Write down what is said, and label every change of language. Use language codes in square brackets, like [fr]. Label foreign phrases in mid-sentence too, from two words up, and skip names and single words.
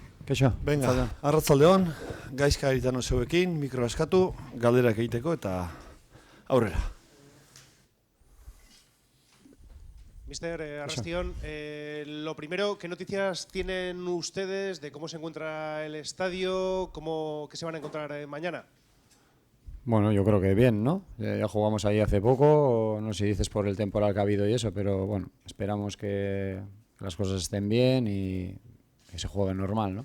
[es] Keixo, Venga, [eu] Zaldeon. arratzaldeon, gaizka eritano zeuekin, mikro eskatu, galderak egiteko eta aurrera. [es] Mister Arrastión, lo primero, ¿qué noticias tienen ustedes de cómo se encuentra el estadio, qué se van a encontrar mañana? Bueno, yo creo que bien, ¿no? Ya jugamos ahí hace poco, no sé si dices por el temporal que ha habido y eso, pero bueno, esperamos que las cosas estén bien y que se juegue normal, ¿no?